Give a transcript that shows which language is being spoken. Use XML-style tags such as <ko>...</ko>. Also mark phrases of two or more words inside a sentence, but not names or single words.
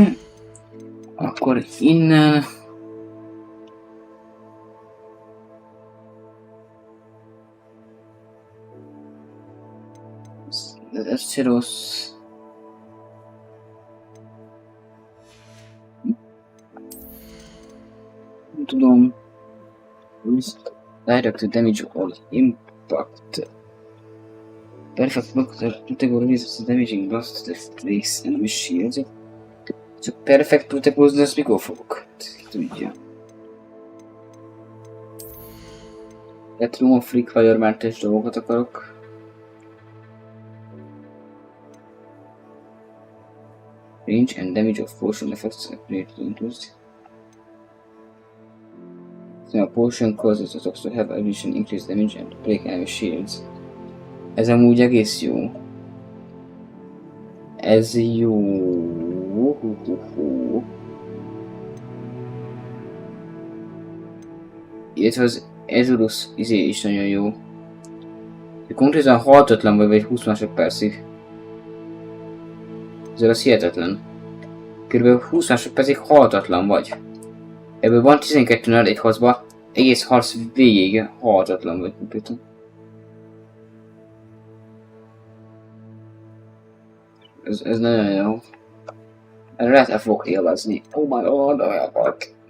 <hu>Akkor innen... Ez se rossz. Nem tudom.</hu> <en>Direct damage or impact. Perfect protector releases damaging blast that breaks enemy shields.</en> <hu>Csak</hu> <en>perfect protector,</en> <hu>azt mikor fogok? Tudja. Electrum, Freak Fire mentes dolgokat akarok.</hu> <en>Range and damage of potion effects are greatly increased. So a potion causes the attacks to have addition increased damage and break enemy shields.</en> <hu>Ez amúgy egész jó. Ez jó. Illetve az Ezurus izé is nagyon jó. Konkrétan haltatlan vagy 20 másodpercig. Ez az hihetetlen. Körülbelül 20 másodpercig haltatlan vagy. Ebből van 12-nál egy harcba, egész harc végéig haltatlan vagy konkrétan. Ez nagyon jó. Erre lehet el fogok élvezni.</hu> <en>Oh my god,</en> <hu>olyan volt.</hu>